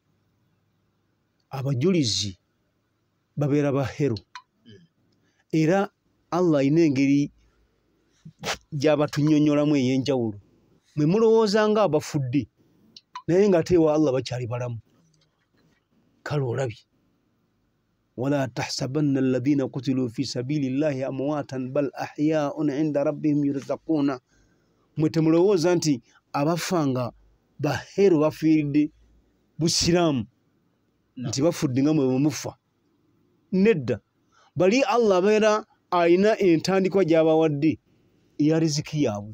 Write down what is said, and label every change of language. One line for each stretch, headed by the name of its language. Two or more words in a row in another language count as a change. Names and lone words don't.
Ganda: Abajulizi babeera bahero, era Allah alina engeri gy'abatunyonyolamu ey'enjawulo. Mwe mulowooza nga abafudde naye nga ate ewa Allah bakyali balamu. Kale olabye,
Arabic: ولا تحسبن الذين قتلوا في سبيل الله أمواتا بل أحياء عند ربهم يرزقون.
Ganda: Mwe temulowooza nti abafanga bahero bafiiridde busiraamu nti bafudde nga mwe bwemufa. Nedda, bali Allah abeera alina entandikwa gy'abawadde eya riziki yaabwe.